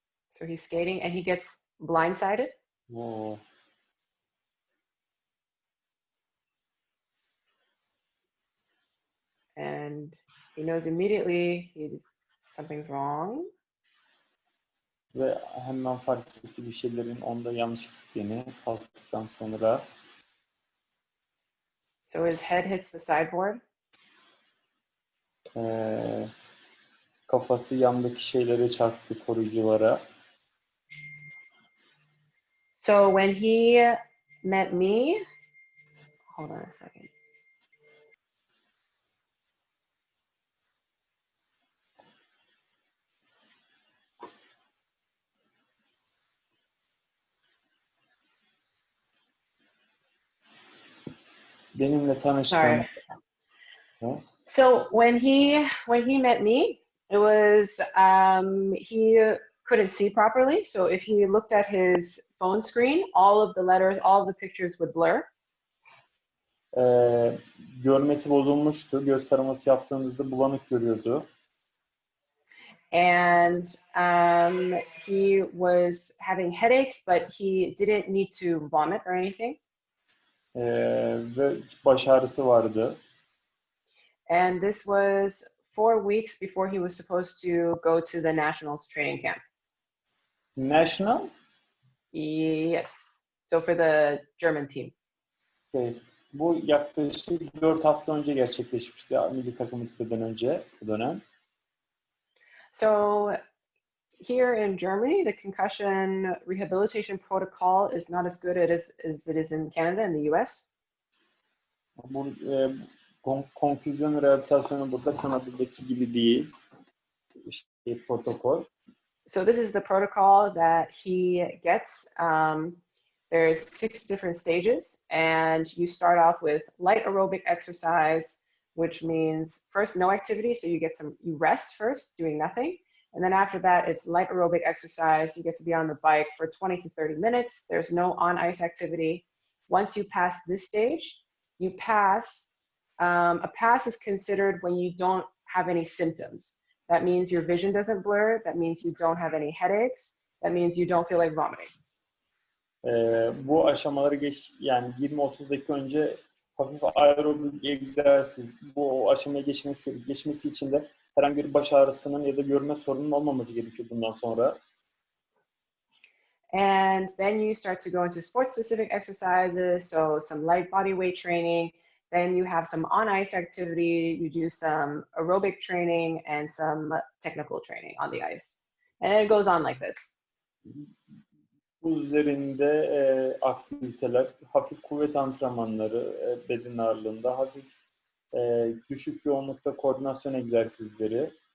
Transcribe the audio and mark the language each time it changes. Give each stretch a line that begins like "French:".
English: So he's skating and he gets blindsided. Oh. And he knows immediately something's wrong.
Turkish: Ve hemen fark etti bir şeylerin onda yanlış gittiğini kalktıktan sonra.
English: So his head hits the sideboard.
Turkish: Kafası yandaki şeylere çarptı, koruyuculara.
English: So when he met me, hold on a second.
Turkish: Benimle tanıştığında.
English: Sorry. So when he met me, it was he couldn't see properly. So if he looked at his phone screen, all of the letters, all of the pictures would blur.
Turkish: Görmesi bozulmuştu. Göz taraması yaptığımızda bulanık görüyordu.
English: And he was having headaches, but he didn't need to vomit or anything.
Turkish: Ve baş ağrısı vardı.
English: And this was 4 weeks before he was supposed to go to the Nationals training camp. National? Yes. So for the German team. Okay.
Turkish: Bu yaklaşık 4 hafta önce gerçekleşmişti milli takımı gitmeden önce bu dönem.
English: So here in Germany, the concussion rehabilitation protocol is not as good as it is in Canada and the US.
Turkish: Bu konfüzyon rehabilitasyonu burada Kanada'daki gibi değil. Protokol.
English: So this is the protocol that he gets. There's 6 different stages, and you start off with light aerobic exercise, which means first no activity, so you rest first, doing nothing. And then after that, it's light aerobic exercise. You get to be on the bike for 20 to 30 minutes. There's no on-ice activity. Once you pass this stage, you pass. A pass is considered when you don't have any symptoms. That means your vision doesn't blur. That means you don't have any headaches. That means you don't feel like vomiting.
Turkish: Bu aşamaları yani 20-30 dakika önce hafif aerobik egzersiz, bu aşamaya geçmesi için de herhangi bir baş ağrısının ya da görme sorunun olmaması gerekiyor bundan sonra.
English: And then you start to go into sport-specific exercises, so some light body weight training. Then you have some on-ice activity. You do some aerobic training and some technical training on the ice. And then it goes on like this.
Turkish: Bu üzerinde aktiviteler, hafif kuvvet antrenmanları, beden ağırlığında, hafif düşük yoğunlukta koordinasyon egzersizleri.